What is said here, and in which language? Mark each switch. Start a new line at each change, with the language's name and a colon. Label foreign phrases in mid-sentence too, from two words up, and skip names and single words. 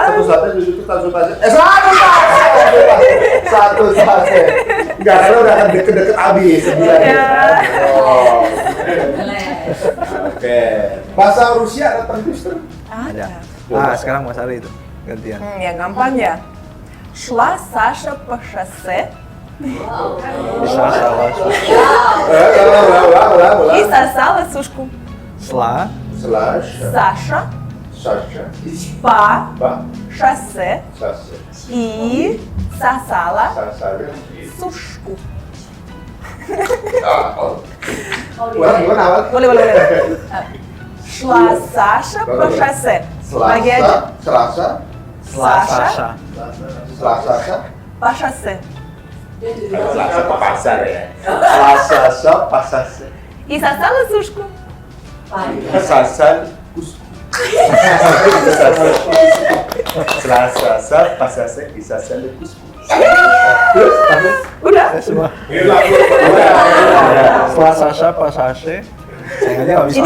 Indonesian: satu sate 7 tusuk, satu sate. Satu sate. Enggak, karena udah akan deket-deket habis sebenarnya. Oh. Oke. Bahasa Rusia ada tangguster? Ada. Ah, sekarang Mas Ari itu gantian. Yang gampang ya.
Russian: Шла Саша по шоссе
Indonesian: Bisa salah. Ulang.
Russian: и сосала сушку. Sla, Slash, Саша Sasha, по Ba, шоссе Sasha, и сосала Sasha. сушку.
Indonesian: Gimana awal? Boleh.
Russian: Шла Саша по шоссе.
Indonesian: Lagi aja. Selasa,
Russian: Саша Sasha. по шоссе
Indonesian: Selasa ke pasar ya. Selasa pasar.
Russian: и сосала сушку. Sasan kusku. Selasa pasar isasan kusku.
Indonesian: Udah. Semua. Udah. Setelah Sasha pas Sasha. Sayangnya nggak bisa.